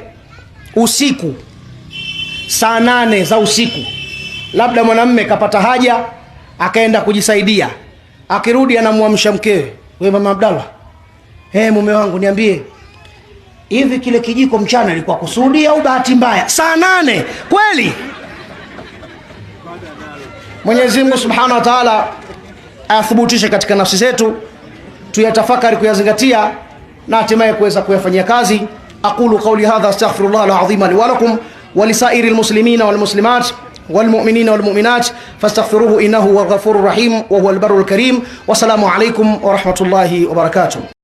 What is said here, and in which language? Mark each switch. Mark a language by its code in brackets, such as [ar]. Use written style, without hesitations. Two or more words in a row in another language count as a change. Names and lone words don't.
[sw] Usiku saa 8 za usiku, labda mwanamume kapata haja akaenda kujisaidia, akirudi anamwamsha mkewe, wewe mama Abdallah, mume wangu niambie, hivi kile kijiko mchana ilikuwa kusudi au bahati mbaya? Saa 8 kweli? Mwenyezi Mungu [ar] سبحانه وتعالى [sw] athubutishe katika nafsi zetu, tuyatafakari, kuyazingatia na hatimaye kuweza kuyafanyia kazi. [ar] أقول قولي هذا أستغفر الله العظيم لي ولكم ولسائر المسلمين والمسلمات والمؤمنين والمؤمنات فاستغفروه إنه هو الغفور الرحيم وهو البر الكريم. والسلام عليكم ورحمة الله وبركاته.